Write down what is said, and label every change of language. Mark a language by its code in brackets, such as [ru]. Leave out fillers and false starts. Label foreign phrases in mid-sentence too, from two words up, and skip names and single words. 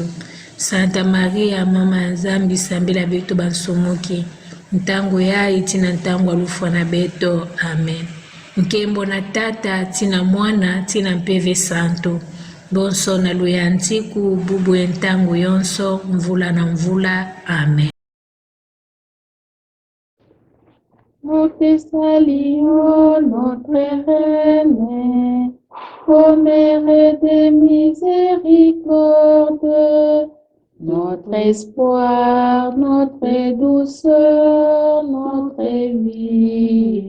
[ktu] Santa Maria mama ya nzambi sambila beto bansomoki ntangu yati na ntangu alufu na beto. Amen. Nkembo na Tata tina Mwana tina Mpeve Santo bonso na luya ntiku bubu entangu yonso mvula na mvula. Amen. [fr] Nous te saluons, notre Reine, ô Mère de miséricorde, notre espoir, notre douceur, notre vie.